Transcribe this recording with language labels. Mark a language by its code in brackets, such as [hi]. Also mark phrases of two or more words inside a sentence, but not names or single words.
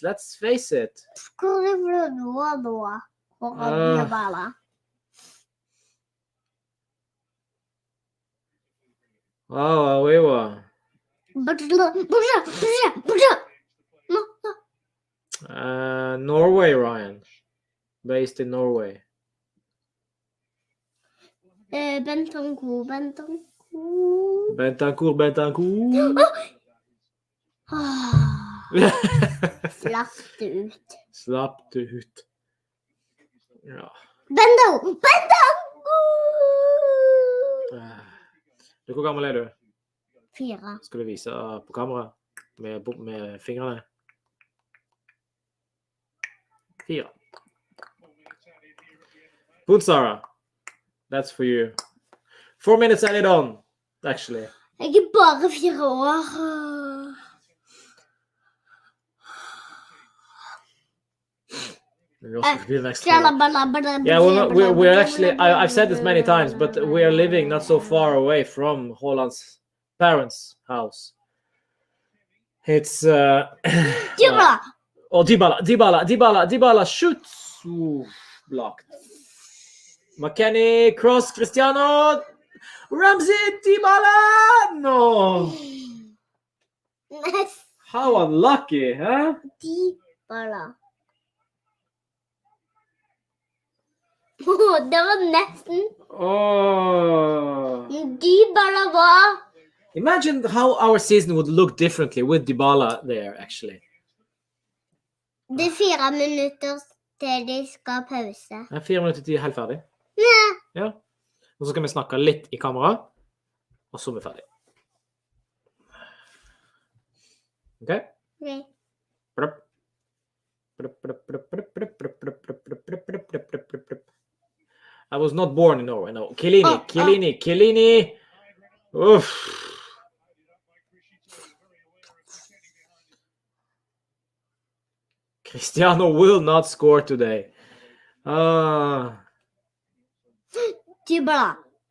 [en] Let's face it. [no] Hvor er det nå? For Dybala. [en] Oh, we were. Norway, Ryan. Based in Norway. Bentanco. Bentancourt. [no] Slapp det ut. Ja. Bentanco! Hvor gammel er du? 4. Skal du vise på kamera med fingrene? [en] 4. Punsara, that's for you. 4 minutes added on, actually. [no] Jeg er bare 4 år. [en] Yeah, well, we're actually, I've said this many times, but we are living not so far away from Holland's parents' house. It's Dybala. Oh, Dybala shoots. Ooh, blocked. McKennie, cross, Cristiano, Ramsey, Dybala. No. How unlucky, huh? [no] Dybala. Det var nesten. [en] Oh. [no] Dybala var. [en] Imagine how our season would look differently with Dybala there, actually. [no] Det er 4 minutter til de skal pause. Det er 4 minutter til helt ferdig. Nei. Ja. Og så skal vi snakke litt i kamera, og så er vi ferdig. Ok? [en] Okay. I was not born in Norway, no. Chiellini. Oof. Cristiano will not score today. Dybala.